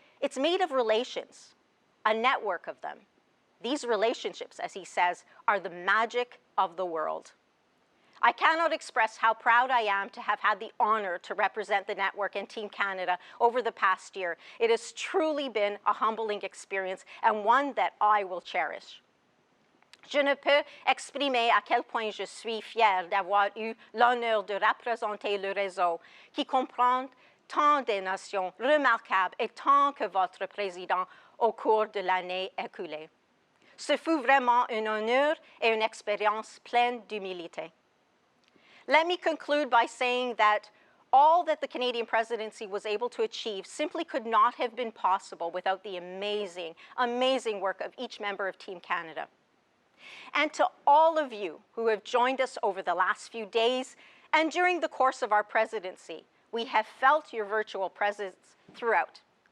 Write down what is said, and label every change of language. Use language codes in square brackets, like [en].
[en] It's made of relations, a network of them. These relationships, as he says, are the magic of the world. I cannot express how proud I am to have had the honor to represent the network and Team Canada over the past year. It has truly been a humbling experience and one that I will cherish. [fr] Je ne peux exprimer à quel point je suis fière d'avoir eu l'honneur de représenter le réseau, qui comprend tant de nations remarquables et tant que votre président au cours de l'année écoulée. Ce fut vraiment un honneur et une expérience pleine d'humilité. [en] Let me conclude by saying that all that the Canadian Presidency was able to achieve simply could not have been possible without the amazing, amazing work of each member of Team Canada. And to all of you who have joined us over the last few days and during the course of our presidency, we have felt your virtual presence throughout.